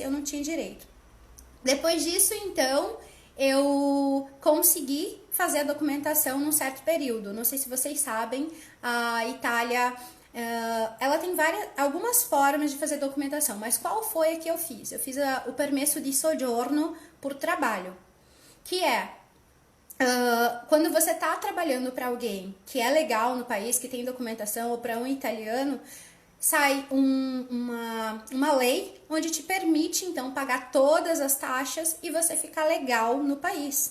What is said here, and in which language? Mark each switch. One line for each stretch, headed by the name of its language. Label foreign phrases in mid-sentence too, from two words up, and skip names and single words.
Portuguese: Eu não tinha direito. Depois disso, então, eu consegui fazer a documentação num certo período. Não sei se vocês sabem, a Itália, ela tem algumas formas de fazer documentação, mas qual foi a que eu fiz? Eu fiz o
Italian: permesso di soggiorno
Portuguese: por trabalho, que é quando você está trabalhando para alguém que é legal no país, que tem documentação, ou para um italiano, sai uma lei onde te permite, então, pagar todas as taxas e você ficar legal no país.